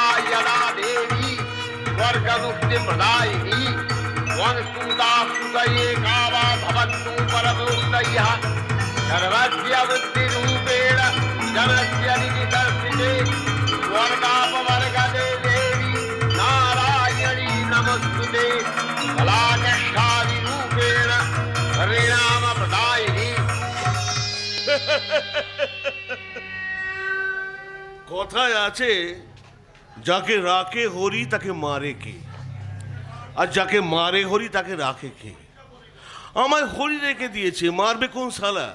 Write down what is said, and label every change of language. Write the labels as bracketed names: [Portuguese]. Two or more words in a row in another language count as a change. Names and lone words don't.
[Sanskrit] यदा देवी स्वर्गमुक्ति प्रदायिनी वंस्तुता स्तुतये कावा भवन्तु परमोक्तयः सर्वस्य बुद्धिरूपेण जनस्य निधिदर्शिते स्वर्गापवर्गदे देवी नारायणी नमस्तुते कलाकष्ठादिरूपेण परिणामप्रदायिनी। [Bangla] কথায় আছে, যাকে রাখে হরি তাকে মারে কে, আর যাকে মারে হরি তাকে রাখে কে। আমায় হরি রেখে দিয়েছে, মারবে কোন শালা?